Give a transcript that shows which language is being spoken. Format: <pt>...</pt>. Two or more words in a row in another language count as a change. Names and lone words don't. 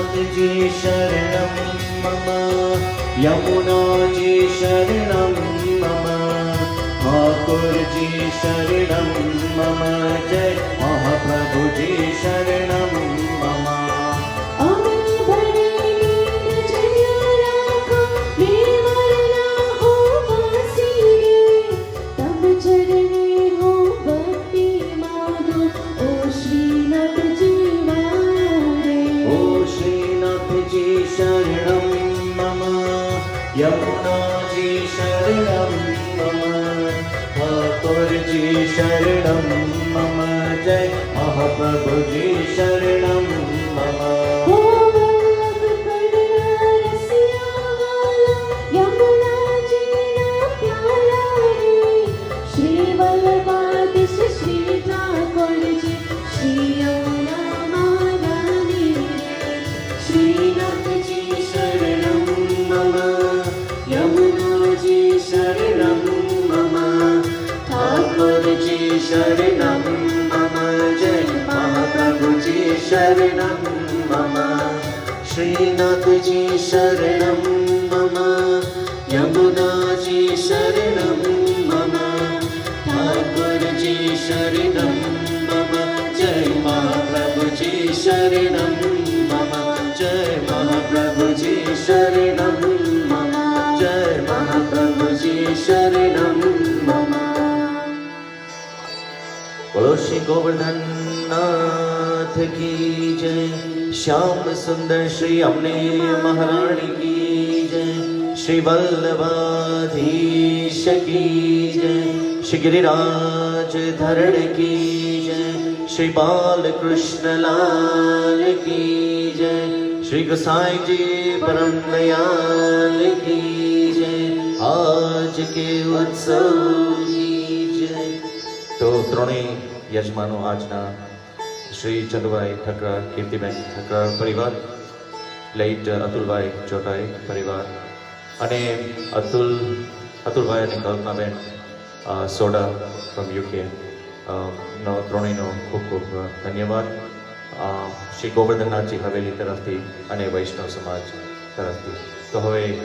<sa>जी शरणं मम यमुना जी शरणं मम ठाकुर जी शरणं मम जय महाप्रभु जी शरणं मम</sa> <gu>અમે ભણેલી નજરિયા રાખો મેવરના હો વાસીને તબ ચરણે હો ભક્તિ માગો ઓ શ્રીનાથજી મારે</gu> <sa>ओ श्रीनाथ जी शरणं मम यमुना जी शरणं मम ठाकुर जी शरणं मम जय महाप्रभु जी शरणं मम</sa> <gu>હો વલ્લભ કનૈયા રસિયા વાલા યમુનાજીના પ્યાલા રે શ્રી વલ્લભાધીશ શ્રી ઠાકોરજી શ્રી યમુના મહારાણી રે શ્રીનાથજી</gu> <sa>शरणं मम यमुना जी शरणं मम ठाकुर जी शरणं मम जय महाप्रभु जी शरणं मम श्रीनाथ जी शरणं मम यमुना जी शरणं मम ठाकुर जी शरणं मम जय महाप्रभु जी शरणं मम जय महाप्रभु जी शरणं मम जय महाप्रभु जी शरणं मम</sa> <hi>बोलो श्री गोवर्धन नाथ की जय श्याम सुंदर श्री अम्ने महारानी की जय श्री वल्लभाधीश की जय श्री गिरिराज धरण की जय श्री बाल कृष्ण लाल की जय श्री गोसाई जी परम दयाल की जय आज के उत्सव की जय तो</hi> <gu>ત્રણેય યજમાનો આજના શ્રી ચંદુભાઈ ઠકરાર કીર્તિબેન ઠકરાર પરિવાર લેટ અતુલભાઈ ચોટાઈ પરિવાર અને અતુલભાઈ અને કલ્પનાબેન સોડા</gu> <en>from UK</en> <gu>નો ત્રણેયનો ખૂબ ખૂબ ધન્યવાદ શ્રી ગોવર્ધનનાથજી હવેલી તરફથી અને વૈષ્ણવ સમાજ તરફથી તો હવે</gu>